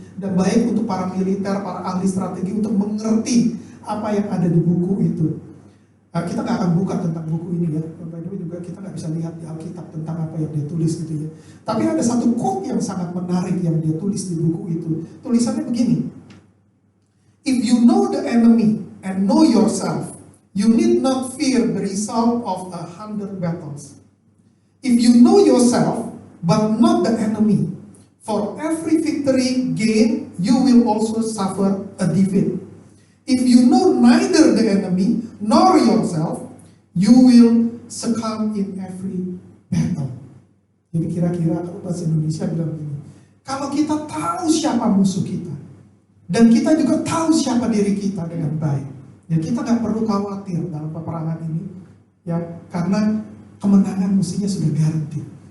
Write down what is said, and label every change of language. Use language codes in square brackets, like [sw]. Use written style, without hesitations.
[id] Dan baik untuk para militer, para ahli strategi untuk mengerti apa yang ada di buku itu. Kita nggak akan buka tentang buku ini ya. By the way juga kita nggak bisa lihat di Alkitab tentang apa yang dia tulis gitu ya. Tapi ada satu quote yang sangat menarik yang dia tulis di buku itu. Tulisannya begini. [en] If you know the enemy and know yourself, you need not fear the result of 100 battles. If you know yourself but not the enemy, for every victory gained, you will also suffer a defeat. If you know neither the enemy nor yourself, you will succumb in every battle. [id] Jadi kira-kira kalau bahasa Indonesia bilang begini, kalau kita tahu siapa musuh kita, dan kita juga tahu siapa diri kita dengan baik, ya kita nggak perlu khawatir dalam peperangan ini, ya karena kemenangan mestinya sudah garanti.